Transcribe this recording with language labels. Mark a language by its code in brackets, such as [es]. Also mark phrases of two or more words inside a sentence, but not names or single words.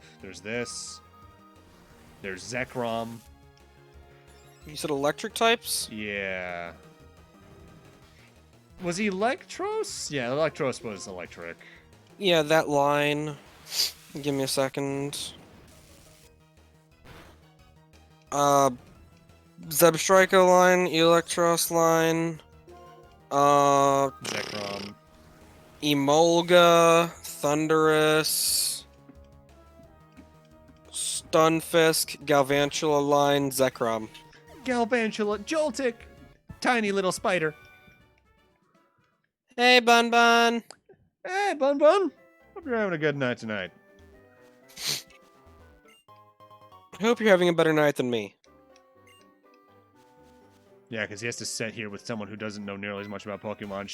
[en] There's this. There's Zekrom. You said electric types? Yeah. Was he Electros? Yeah, Electros was electric. Yeah, that line. Give me a second. Zebstrika line, Electros line, Zekrom. Emolga, Thundurus, Stunfisk, Galvantula line, Zekrom. Galvantula, Joltik! Tiny little spider. Hey, Bun Bun! Hey, Bun Bun! Hope you're having a good night tonight. Hope you're having a better night than me. Yeah, because he has to sit here with someone who doesn't know nearly as much about Pokemon.